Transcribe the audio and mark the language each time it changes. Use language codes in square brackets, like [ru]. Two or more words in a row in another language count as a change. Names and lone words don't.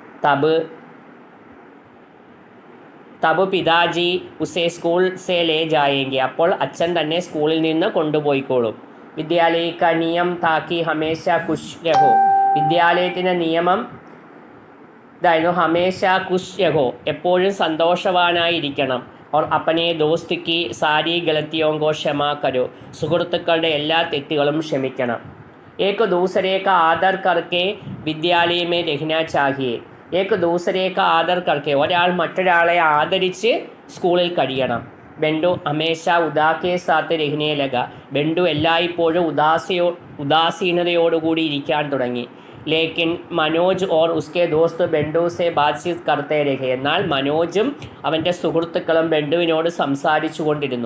[hi] तब पिताजी उसे स्कूल से ले जायेंगी. [ml] അപ്പോൾ അച്ഛൻ തന്നെ സ്കൂളിൽ നിന്ന് കൊണ്ടുപോയിക്കോളും. [hi] विद्यालय क नियम था कि हमेशा खुश रहो. [ml] വിദ്യാലയത്തിൻ്റെ നിയമം ഇതായിരുന്നു, [hi] हमेशा खुश रहो, [ml] എപ്പോഴും സന്തോഷവാനായിരിക്കണം. [hi] और अपने दोस्त की सारी गलतियों को क्षमा करो. [ml] സുഹൃത്തുക്കളുടെ എല്ലാ തെറ്റുകളും ക്ഷമിക്കണം. [hi] एक दूसरे का आदर करके विद्यालय में रहना चाहिए. एक दूसरे का आदर करके, [ml] ഒരാൾ മറ്റൊരാളെ ആദരിച്ച് സ്കൂളിൽ കഴിയണം. [hi] बेंडू हमेशा उदाके साथ रहने लगा. [ml] ബെൻഡു എല്ലായ്പ്പോഴും ഉദാസീനതയോടുകൂടി ഇരിക്കാൻ തുടങ്ങി. [hi] लेकिन मनोज और उसके दोस्त बेंडू से बातचीत करते रहे. [ml] എന്നാൽ മനോജും അവൻ്റെ സുഹൃത്തുക്കളും ബെൻഡുവിനോട് സംസാരിച്ചു കൊണ്ടിരുന്നു.